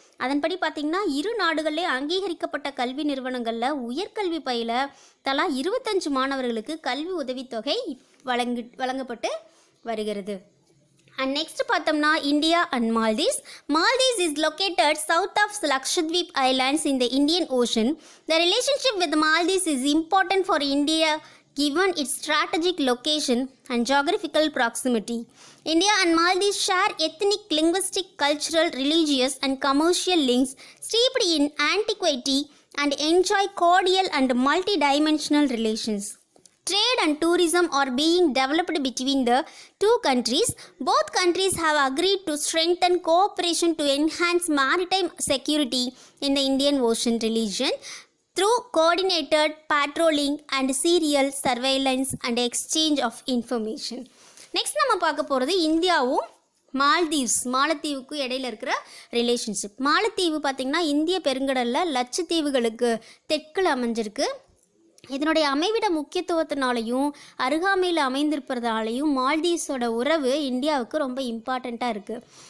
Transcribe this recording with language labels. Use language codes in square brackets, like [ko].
[ta] அதன்படி பார்த்திங்கன்னா இரு நாடுகளிலே அங்கீகரிக்கப்பட்ட கல்வி நிறுவனங்களில் உயர்கல்வி பயில தலா 25 மாணவர்களுக்கு கல்வி உதவித்தொகை வழங்கப்பட்டு வருகிறது. [en] And next [ta] பார்த்தோம்னா [en] India and Maldives. Maldives is located south of Lakshadweep Islands in the Indian Ocean. The relationship with Maldives is important for India given its strategic location and geographical proximity. India and Maldives share ethnic, linguistic, cultural, religious and commercial links steeped in antiquity and enjoy cordial and multi-dimensional relations. Trade and tourism are being developed between the two countries. Both countries have agreed to strengthen cooperation to enhance maritime security in the Indian Ocean region through coordinated patrolling and serial surveillance and exchange of information. [ta] Next நம்ம பார்க்க போகிறது இந்தியாவும் மாலத்தீவுக்கு இடையில இருக்கிற relationship. மாலத்தீவு பார்த்திங்கன்னா இந்திய பெருங்கடலில் லட்சத்தீவுகளுக்கு தெற்கில் அமைஞ்சிருக்கு. இதனுடைய அமைவிட முக்கியத்துவத்தினாலையும் அருகாமையில் அமைந்திருப்பதாலையும் மால்தீவ்ஸோட உறவு இந்தியாவுக்கு ரொம்ப இம்பார்ட்டண்ட்டாக இருக்குது.